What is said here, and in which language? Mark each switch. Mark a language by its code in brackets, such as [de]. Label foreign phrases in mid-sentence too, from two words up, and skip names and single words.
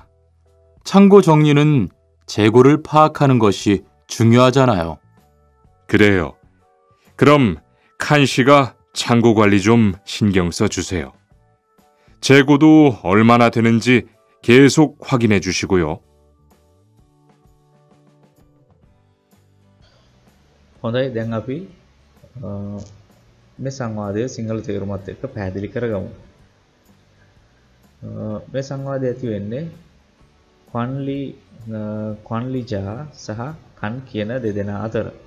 [ko] 창고 정리는 재고를 파악하는 것이 중요하잖아요. 그래요. 그럼 칸 씨가 창고 관리 좀 신경 써 주세요. 재고도 얼마나 되는지 계속 확인해 주시고요. [si] හොඳයි දැන් අපි මේ සංවාදය සිංහල තේරුමත් එක්ක පැහැදිලි කරගමු. මේ සංවාදය ඇති වෙන්නේ ක්වන්ලිජා සහ කන් කියන දෙදෙනා අතර.